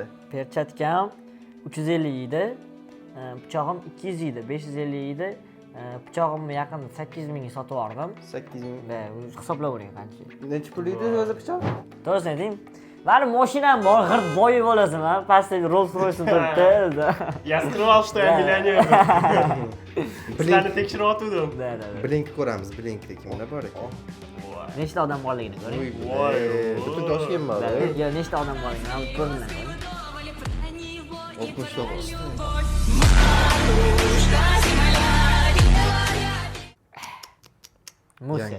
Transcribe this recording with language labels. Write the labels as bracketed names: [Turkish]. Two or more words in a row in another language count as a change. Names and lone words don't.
[Uzbek] Perchatkam 350 edi. Pichog'im 200 edi, 550 edi. Pichog'imni yaqin 8000 mingga sotib yubordim. 8000. Va hisoblab ko'ring qancha. Necha pul edi o'zi pichoq? To'g'risini ayting. Mani mashinam bor, g'irt boyi bo'lasan, pastda Rolls Royce turibdi. [Russian] Я скрывал, что я миллионер. [Uzbek] Sizlarni tekshiryotgandim. Blink ko'ramiz, Blinkda kimlar bor ekan? Nechta odam borligini ko'ring. Butun Toshkent bor. Yo, nechta odam borligini ko'ringlar. O'qishda bor. Musa.